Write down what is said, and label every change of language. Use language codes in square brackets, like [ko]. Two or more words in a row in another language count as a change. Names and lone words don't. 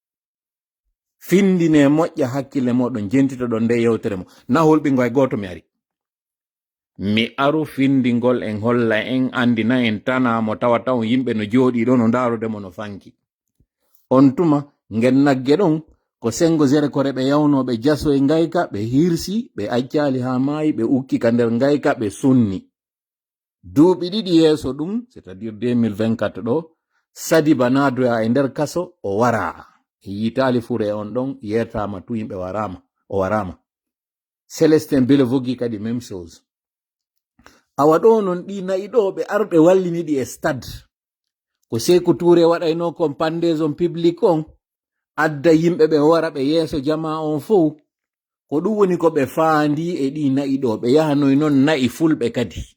[ff] findine moƴƴa hakkille moɗon jentitoɗon nde yewtere mo na holɓingo e goto mi ari mi aru findingol en holla en andina en tanamo tawa taw yimɓe no jooɗi ɗo no darudemo no fanki on tuma ngen nagge ɗon ko sengo zere kore ɓe yawnoɓe jaso e ngayka ɓe hirsi ɓe accali ha maayi ɓe ukki ka nder ngayka ɓe sunni duuɓi ɗiɗi yeeso ɗum [fr] c'est à dire [ff] 2024 ɗo Sadiba nadoya e nder kaso o wara yitali fure on ɗon yertama tu yimɓe o warama Célestin Belevogi kadi [fr] même chose [ff] awa ɗo non ɗi nayi ɗo ɓe arɓe walliniɗi e stade ko Sékou Touré waɗayno kon [fr] pandaison public [ff] on adda yimɓe ɓe wara ɓe yeeso jama on fof ko ɗum woni ko ɓe faandi e ɗi nayi ɗo ɓe yahanoy noon nayi fulɓe kadi